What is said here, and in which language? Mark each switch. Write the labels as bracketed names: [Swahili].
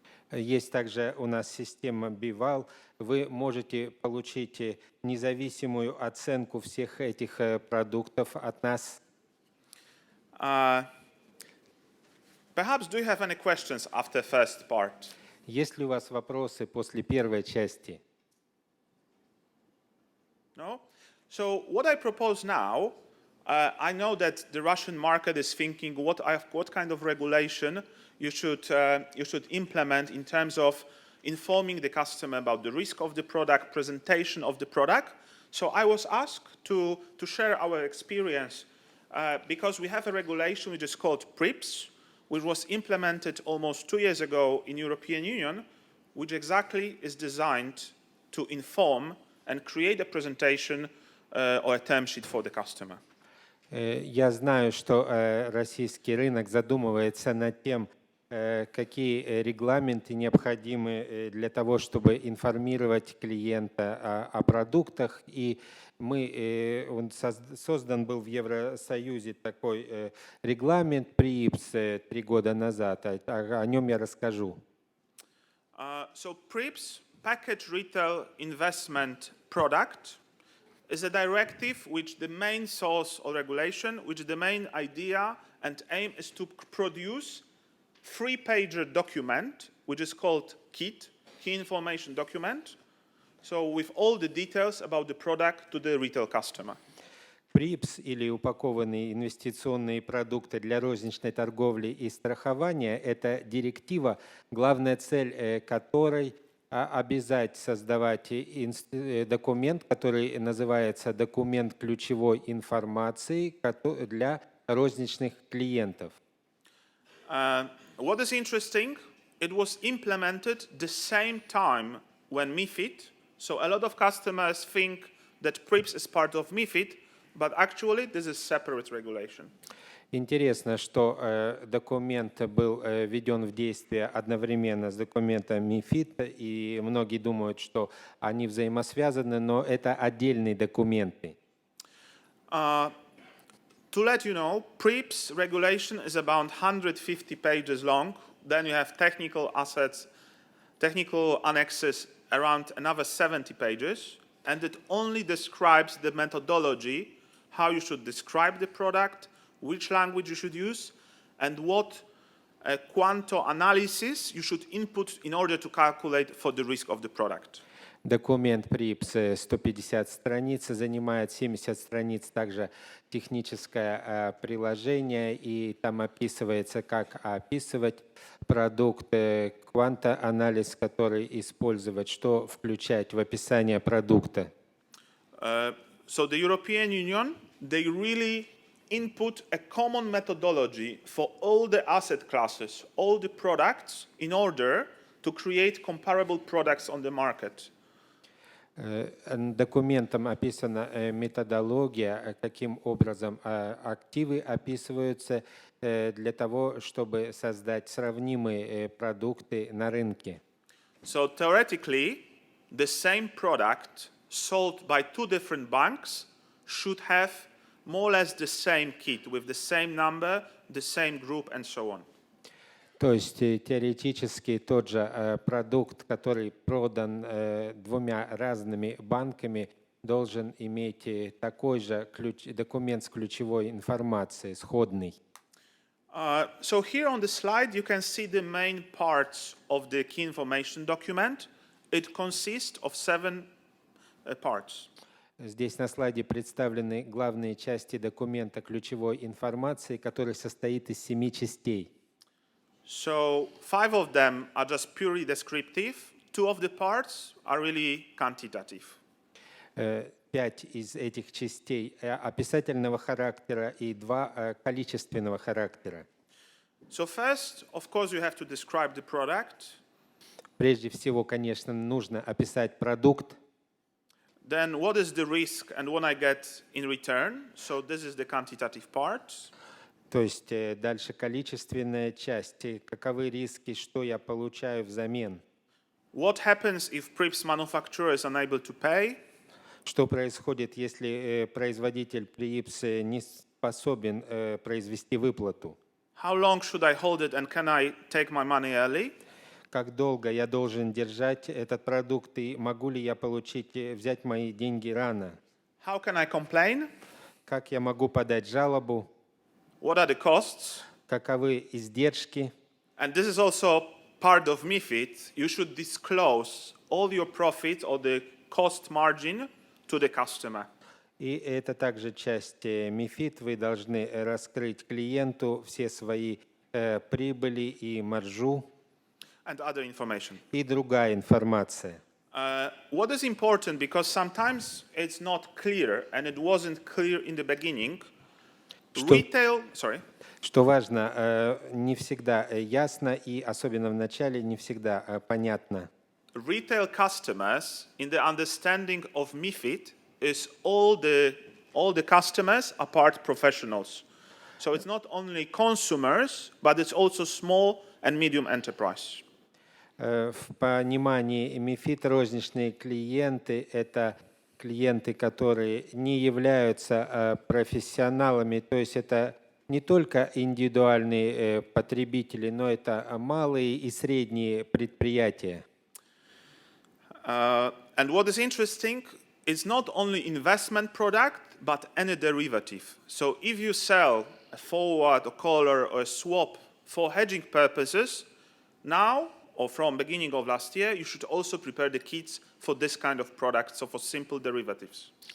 [Russian] Есть также у нас система Bival. Вы можете получить независимую оценку всех этих продуктов от нас. [English] Perhaps do you have any questions after first part? [Russian] Есть ли у вас вопросы после первой части? [English] No? So what I propose now, I know that the Russian market is thinking what kind of regulation you should implement in terms of informing the customer about the risk of the product, presentation of the product. So I was asked to share our experience because we have a regulation which is called PRIIPs, which was implemented almost 2 years ago in European Union, which exactly is designed to inform and create a presentation or a term sheet for the customer. [Russian] Я знаю, что российский рынок задумывается над тем, какие регламенты необходимы для того, чтобы информировать клиента о продуктах. И он создан был в Евросоюзе такой регламент PRIIPs 3 года назад. О нем я расскажу. [English] So PRIIPs, Package Retail Investment Product, is a directive which the main source or regulation, which the main idea and aim is to produce 3-pager document, which is called KIT, Key Information Document, so with all the details about the product to the retail customer. [Russian] PRIIPs или упакованные инвестиционные продукты для розничной торговли и страхования – это директива, главная цель которой обязать создавать документ, который называется документ ключевой информации для розничных клиентов. [English] What is interesting, it was implemented the same time when MiFID, so a lot of customers think that PRIIPs is part of MiFID, but actually this is separate regulation. [Russian] Интересно, что документ был введен в действие одновременно с документом МиФИД, и многие думают, что они взаимосвязаны, но это отдельные документы. [English] To let you know, PRIIPs regulation is about 150 pages long. Then you have technical assets, technical annexes around another 70 pages. And it only describes the methodology, how you should describe the product, which language you should use, and what quanto analysis you should input in order to calculate for the risk of the product. [Russian] Документ PRIIPs 150 страниц, занимает 70 страниц также техническое приложение, и там описывается, как описывать продукт, квантоанализ, который использовать, что включать в описание продукта. [English] So the European Union, they really input a common methodology for all the asset classes, all the products, in order to create comparable products on the market. [Russian] Документом описана методология, каким образом активы описываются для того, чтобы создать сравнимые продукты на рынке. [English] So theoretically, the same product sold by two different banks should have more or less the same kit with the same number, the same group, and so on. [Russian] То есть теоретически тот же продукт, который продан двумя разными банками, должен иметь такой же документ с ключевой информацией, сходный. [English] So here on the slide you can see the main parts of the key information document. It consists of 7 parts. [Russian] Здесь на слайде представлены главные части документа ключевой информации, который состоит из 7 частей. [English] So 5 of them are just purely descriptive. 2 of the parts are really quantitative. [Russian] 5 из этих частей описательного характера и 2 количественного характера. [English] So first, of course, you have to describe the product. [Russian] Прежде всего, конечно, нужно описать продукт. [English] Then what is the risk and what I get in return? So this is the quantitative part. [Russian] То есть дальше количественная часть. Каковы риски, что я получаю взамен? [English] What happens if PRIIPs manufacturer is unable to pay? [Russian] Что происходит, если производитель PRIIPs не способен произвести выплату? [English] How long should I hold it and can I take my money early? [Russian] Как долго я должен держать этот продукт и могу ли я взять мои деньги рано? [English] How can I complain? [Russian] Как я могу подать жалобу? [English] What are the costs? [Russian] Каковы издержки? [English] And this is also part of MiFID. You should disclose all your profit or the cost margin to the customer. [Russian] И это также часть MiFID. Вы должны раскрыть клиенту все свои прибыли и маржу. [English] And other information. [Russian] И другая информация. [English] What is important, because sometimes it's not clear, and it wasn't clear in the beginning. Retail, sorry. [Russian] Что важно, не всегда ясно, и особенно в начале не всегда понятно. [English] Retail customers, in the understanding of MiFID, is all the customers are part professionals. So it's not only consumers, but it's also small and medium enterprise. [Russian] В понимании MiFID розничные клиенты – это клиенты, которые не являются профессионалами, то есть это не только индивидуальные потребители, но это малые и средние предприятия. [English] And what is interesting, it's not only investment product, but any derivative. So if you sell a forward, a collar, or a swap for hedging purposes, now or from beginning of last year, you should also prepare the kits for this kind of products, so for simple derivatives.